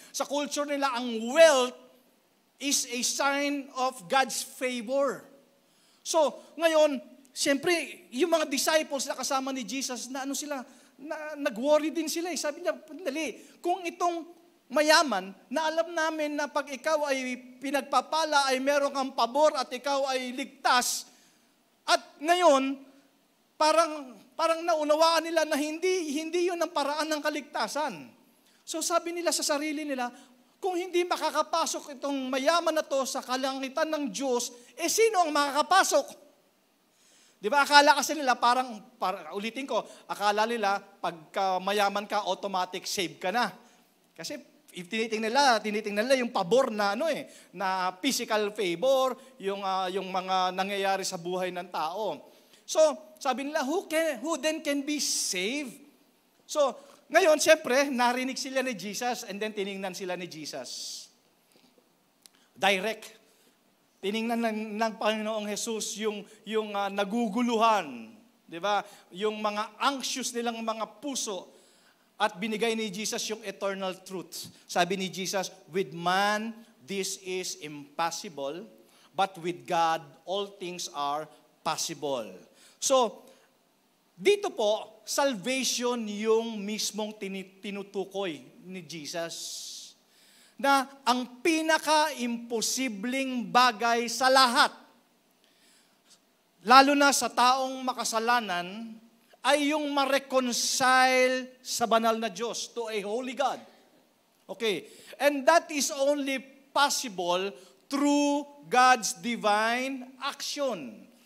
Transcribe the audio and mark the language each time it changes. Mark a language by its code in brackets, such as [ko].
[tl] Sa [en] culture [tl] nila, ang [en] wealth is a sign of God's favor. [tl] So, ngayon, siyempre, yung mga disciples na kasama ni Jesus, nag-worry din sila. Sabi niya, dali, kung itong mayaman, na alam namin na pag ikaw ay pinagpapala, ay meron kang pabor at ikaw ay ligtas, at ngayon, parang naunawaan nila na hindi yun ang paraan ng kaligtasan. So sabi nila sa sarili nila, kung hindi makakapasok itong mayaman na to sa kalangitan ng Diyos, sino ang makakapasok? Di ba, akala kasi nila ulitin ko, akala nila pagka mayaman ka, [en] automatic save [tl] ka na. Kasi tinitingnan nila yung pabor na na [en] physical favor, [tl] yung mga nangyayari sa buhay ng tao. [en] So, [tl] sabi nila, [en] who then can be saved? [tl] So, ngayon, siyempre, narinig sila ni Jesus [en] and then [tl] tiningnan sila ni Jesus. Direct. Tiningnan ng Panginoong Jesus yung naguguluhan, di ba? Yung mga anxious nilang mga puso at binigay ni Jesus yung [en] eternal truth. Sabi ni Jesus, with man, this is impossible, but with God, all things are possible. [tl] So, dito po, salvation yung mismong tinutukoy ni Jesus. Na ang pinaka-imposibleng bagay sa lahat, lalo na sa taong makasalanan, ay yung ma-reconcile sa banal na Diyos [en] to a holy God. Okay. And that is only possible through God's divine action.